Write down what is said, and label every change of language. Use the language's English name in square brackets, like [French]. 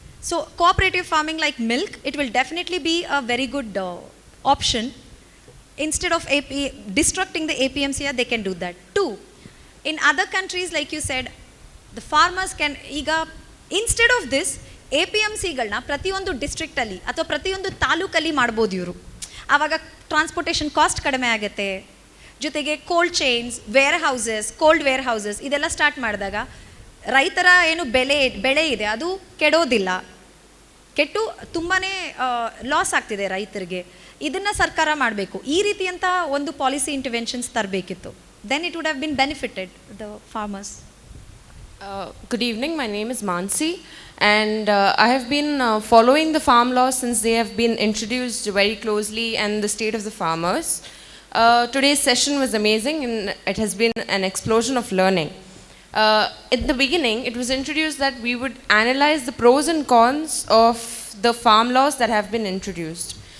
[English] So cooperative farming like milk, it will definitely be a very good option. Instead of destructing the APMC, they can do that. 2, in other countries like you said, the farmers can instead of this [Kannada] APMCಗಳನ್ನ ಪ್ರತಿಯೊಂದು ಡಿಸ್ಟ್ರಿಕ್ಟಲ್ಲಿ ಅಥವಾ ಪ್ರತಿಯೊಂದು ತಾಲೂಕಲ್ಲಿ ಮಾಡ್ಬೋದು ಇವರು. ಆವಾಗ transportation cost ಕಡಿಮೆ ಆಗುತ್ತೆ. ಜೊತೆಗೆ cold chains, wear houses, cold wear houses ಇದೆಲ್ಲ ಸ್ಟಾರ್ಟ್ ಮಾಡಿದಾಗ ರೈತರ ಏನು ಬೆಳೆ ಇದೆ ಅದು ಕೆಡೋದಿಲ್ಲ. ಕೆಟ್ಟು ತುಂಬಾ ಲಾಸ್ ಆಗ್ತಿದೆ ರೈತರಿಗೆ. ಇದನ್ನು ಸರ್ಕಾರ ಮಾಡಬೇಕು. ಈ ರೀತಿಯಂಥ ಒಂದು policy interventions ತರಬೇಕಿತ್ತು. [English] Then it would have been benefited the farmers. Good evening, my name is Mansi, and I have been following the farm laws since they have been introduced very closely and the state of the farmers. Today's session was amazing and it has been an explosion of learning. In the beginning, it was introduced that we would analyze the pros and cons of the farm laws that have been introduced.